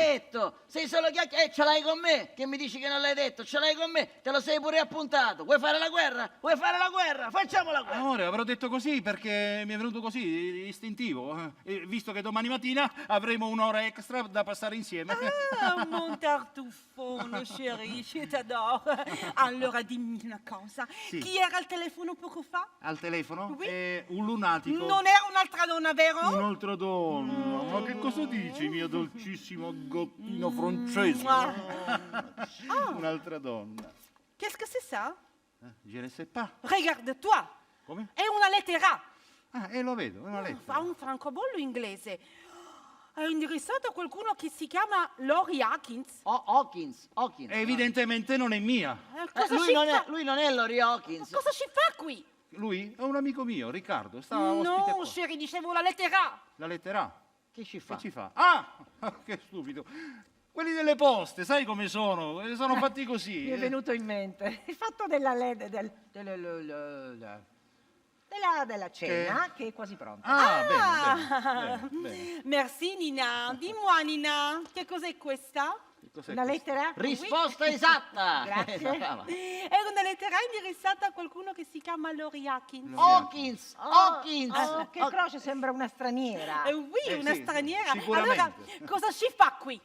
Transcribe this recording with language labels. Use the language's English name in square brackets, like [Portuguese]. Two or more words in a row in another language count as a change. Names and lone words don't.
[Italian] detto. Sei solo chiacchiere. Ce l'hai con me. Che mi dici che non l'hai detto? Ce l'hai con me. Te lo sei pure appuntato. Vuoi fare la guerra? Vuoi fare la guerra? Facciamo la guerra. Amore, avrò detto così perché mi è venuto così, istintivo. Visto che domani mattina avremo un'ora extra da passare insieme. [French] Ah, mon tartufone, chérie, je t'adore. [Italian] Allora dimmi una cosa. Sì. Chi era al telefono poco fa? Al telefono? [French] Oui. [Italian] Un lunatico. Non era un'altra donna, vero? Un'altra donna. Ma che cosa dici, mio dolcissimo gattino francese? Un'altra donna. [French] Qu'est-ce que c'est ça? Je ne sais pas. Regarde-toi. [Italian] Come? È una lettera. Ah, lo vedo, è una Fa lettera. un francobollo inglese. È indirizzato a qualcuno che si chiama Lori Hawkins. Hawkins. Evidentemente non è mia. Cosa lui, ci non fa? è, lui non è Lori Hawkins. Cosa ci fa qui? Lui è un amico mio, Riccardo. Sta ospite No, qua. chérie, dicevo la lettera. La lettera A. Che ci fa? Che ci fa? Ah! Che stupido. Quelli delle poste, sai come sono? Sono fatti così. Mi è venuto in mente il fatto della della cena che è quasi pronta. Ah, bene. [French] Merci Nina. Dis-moi Nina, [Italian] che cos'è questa? Cos'è Una questo? lettera? Risposta esatta. Grazie. Brava. È una lettera indirizzata a qualcuno che si chiama Lori Hawkins. Hawkins. Oh, che croce, sembra una straniera. Oui, una sì, straniera. sicuramente. Allora, cosa ci fa qui?